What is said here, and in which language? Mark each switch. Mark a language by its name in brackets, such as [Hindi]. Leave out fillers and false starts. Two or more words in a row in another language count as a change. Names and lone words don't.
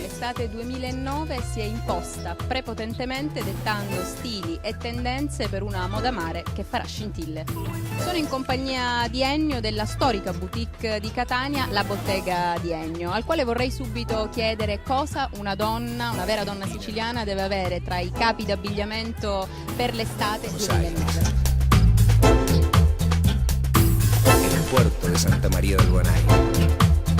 [Italian] L'estate 2009 si è imposta prepotentemente dettando stili e tendenze per una moda mare che farà scintille. Sono in compagnia di Ennio della storica boutique di Catania, la Bottega di Ennio, al quale vorrei subito chiedere cosa una donna, una vera donna siciliana, deve avere tra i capi d'abbigliamento per l'estate 2009. [Spanish] En el puerto de Santa María del Guanay,